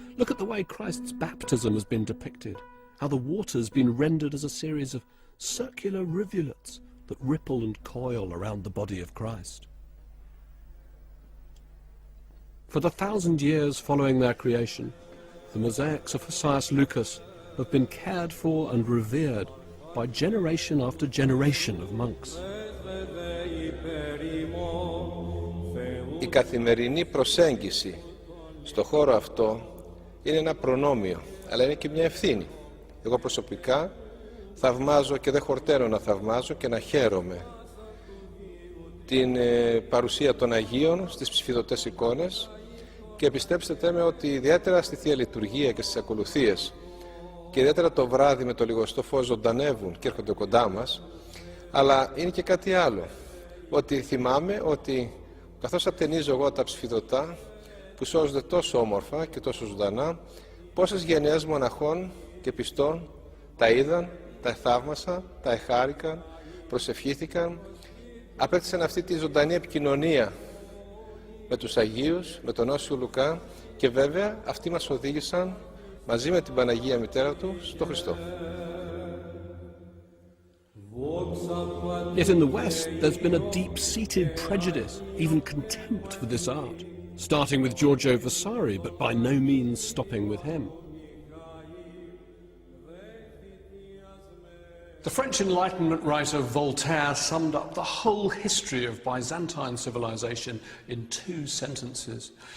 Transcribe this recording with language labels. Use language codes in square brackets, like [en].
[en] Look at the way Christ's baptism has been depicted, how the water's been rendered as a series of circular rivulets that ripple and coil around the body of Christ. For the 1,000 years following their creation, the mosaics of Hosius Lucas have been cared for and revered by generation after generation of monks. [el] Η καθημερινή προσέγγιση στο χώρο αυτό είναι ένα προνόμιο, αλλά είναι και μια ευθύνη. Εγώ προσωπικά θαυμάζω και δεν χορταίνω να θαυμάζω και να χαίρομαι την παρουσία των Αγίων στις ψηφιδωτές εικόνες και πιστέψτε με ότι ιδιαίτερα στη Θεία Λειτουργία και στις ακολουθίες και ιδιαίτερα το βράδυ με το λιγοστό φως ζωντανεύουν και έρχονται κοντά μας, αλλά είναι και κάτι άλλο, ότι θυμάμαι ότι καθώς ατενίζω εγώ τα ψηφιδωτά που σώζονται τόσο όμορφα και τόσο ζωντανά, πόσες γενιές μοναχών και πιστών τα είδαν, τα θαύμασαν, τα εχάρηκαν, προσευχήθηκαν, απέκτησαν αυτή τη ζωντανή επικοινωνία με τους Αγίους, με τον Όσιο Λουκά και βέβαια αυτοί μας οδήγησαν μαζί με την Παναγία Μητέρα του στο Χριστό. [en] Yet in the West, there's been a deep-seated prejudice, even contempt for this art, starting with Giorgio Vasari, but by no means stopping with him. The French Enlightenment writer Voltaire summed up the whole history of Byzantine civilization in 2 sentences.